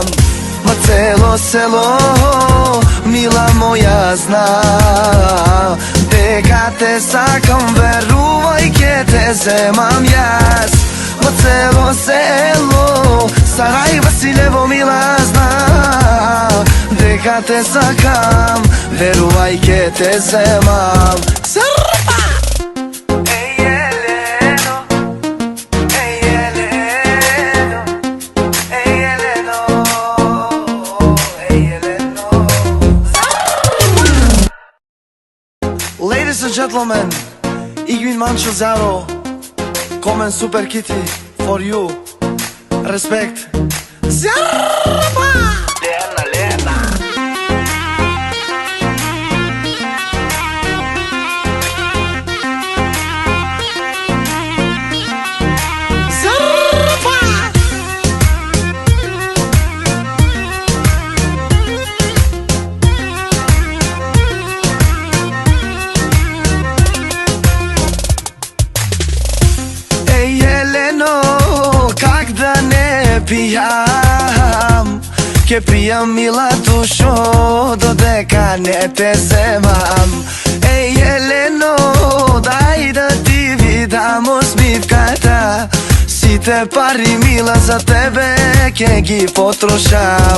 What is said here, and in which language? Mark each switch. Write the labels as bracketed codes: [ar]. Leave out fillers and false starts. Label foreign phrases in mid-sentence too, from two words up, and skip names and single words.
[mk] Ма цело село, мила моја, зна дека те сакам, верувај ке те земам јас. Ма цело село, Сарај Василево, мила, зна дека те сакам, верувај ке те земам. Зарпа! [en] Ladies and gentlemen, Igvin Manchozaro, Komen Super Kitty for you. Respect. [mk] Zarpa! Lena, Lena. Zarpa! Ej, Jeleno, как да не пијам, ке пијам мила душо, додека не те земам. Ej, Jeleno, дај да ти видам усмивката, сите пари мила за тебе ке ги потрошам.